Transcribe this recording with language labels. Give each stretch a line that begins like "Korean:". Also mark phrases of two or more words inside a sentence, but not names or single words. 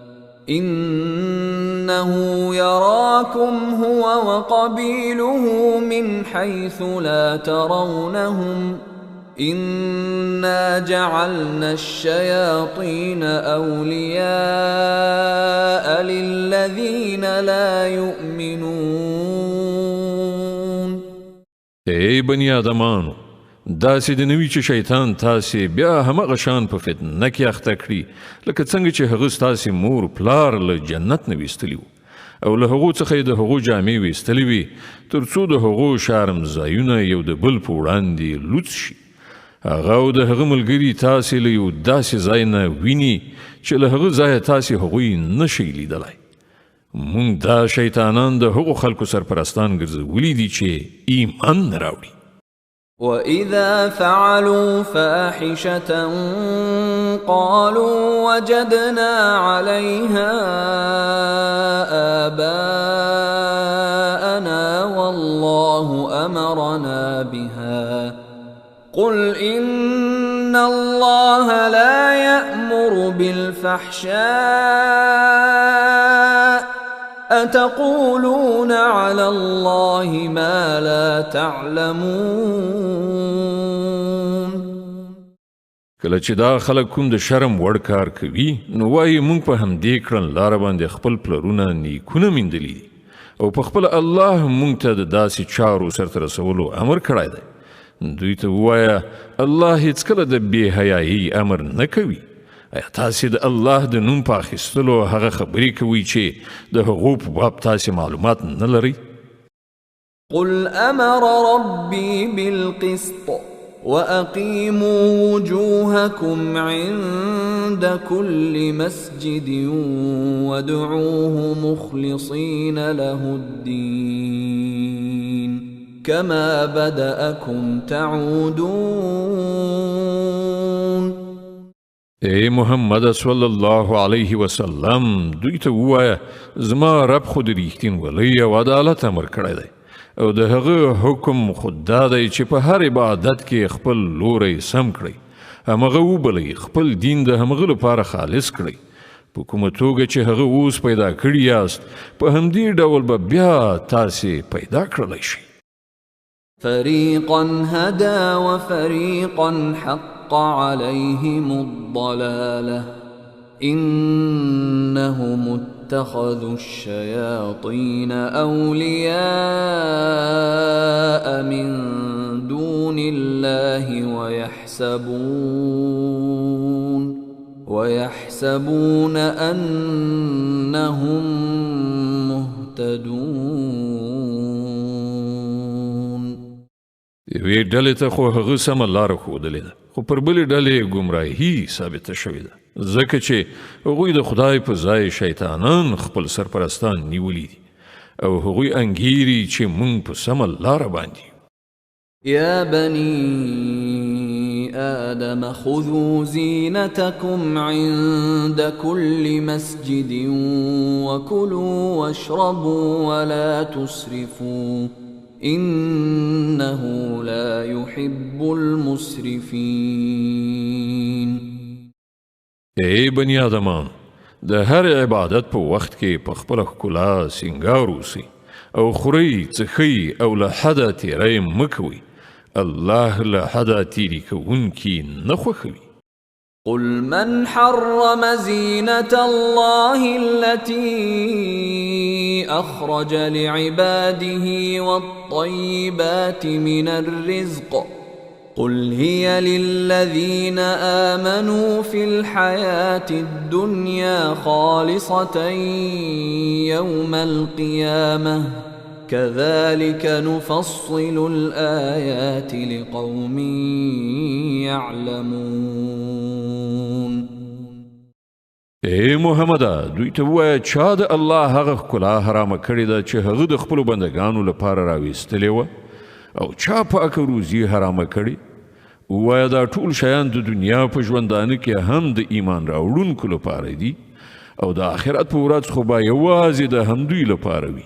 Arabic: إنه يراكم هو وقبيله من حيث لا ترونهم إنا جعلنا الشياطين أولياء للذين لا يؤمنون.
Pashto: ای بنی آدمانو، داسې د نوي چې شیطان تاسې بیا همغه شان په فتنه کې اخته کړي لکه څنګه چې هغه ستاسې مور پلار له جنت نه ویستلي وو، او له هغو څخه یې د هغو جامې ویستلې وي تر څو د هغو شرمځایونه یو د بل په وړاندې لوڅ شي. هغه او د هغه ملګري تاسې له یو داسې ځای نه ویني چې له هغه ځایه تاسې هغوی نشئ لیدلی. مونږ دا شیطانان د هغو خلکو سرپرستان ګرځولي دي چې ایمان نه راوړي.
Arabic: وَإِذَا فَعَلُوا فَاحِشَةً قَالُوا وَجَدْنَا عَلَيْهَا آبَاءَنَا وَاللَّهُ أَمَرَنَا بِهَا قُلْ إِنَّ اللَّهَ لَا يَأْمُرُ بِالْفَحْشَاءِ أتقولون على الله ما لا تعلمون.
Pashto: کله چې دا خلک کوم د شرم وړ کار کوي نو وایي مونږ په همدې کړنلاره باندې خپل پلرونه نیکونه میندلي دي، او په خپل الله مونږ ته د داسې چارو سرته رسولو امر کړی دی. دوی ته ووایه الله هیڅکله د بې حیایي امر نه کوي. ایا تاسې د الله د نوم په اخیستلو هغه خبرې کوئ چې د هغو په باب تاسې معلومات نه لرئ؟
Arabic: قل امر ربي بالقسط واقيموا وجوهكم عند كل مسجد وادعوه مخلصين له الدين كما بدأكم تعودون.
Pashto: ای محمد
Arabic: صلی الله علیه وسلم،
Pashto: دوی ته ووایه زما رب خو د ریښتینولۍ او عدالت امر کړی دی، او د هغه حکم خود دا دی چې په هر عبادت کې خپل لوری سم کړئ، همغه وبلئ، خپل دین د همغه لپاره خالص کړئ، په کومه توګه چې هغه اوس پیدا کړي یاست په همدې ډول به بیا تاسې پیدا کړلی شئ.
Arabic: فريقا هدى وفريقا حق عليهم الضلالة إنهم اتخذوا الشياطين أولياء من دون الله ويحسبون أنهم مهتدون.
Pashto: یوې ډلې ته خو هغه سمه لاره ښودلې ده، خو پر بلې ډلې ګمراهي ثابته شوې ده، ځکه چې هغوی د خدای په ځای شیطانان خپل سرپرستان نیولي دي او هغوی انګیري چې موږ په سمه لاره باندې.
Arabic: يا بني آدم خذوا زينتكم عند كل مسجد وكلوا واشربوا ولا تسرفوا إنه لا يحب المسرفين.
Pashto: ای بنی آدمان، د هر عبادت په وخت کې په خپل ښکلا سینګار اوسئ او خورئ څښئ او له حده تیری مه کوئ. الله له حده تیری کوونکي نه خوښوي.
Arabic: قل من حرم زينة الله التي أخرج لعباده والطيبات من الرزق قل هي للذين آمنوا في الحياة الدنيا خالصة يوم القيامة كذلك نفصل الآيات لقوم يعلمون.
Pashto: ای محمده، دوی ته ووایه چا د الله هغه ښکلا حرامه کړې ده چې هغه د خپلو بندګانو لپاره راویستلې وه او چا پاکه روزي حرامه کړې. ووایه دا ټول شیان د دنیا په ژوندانه کې هم د ایمان راوړونکو لپاره دي او د آخرت په ورځ خو به یوازې د همدوی لپاره وي.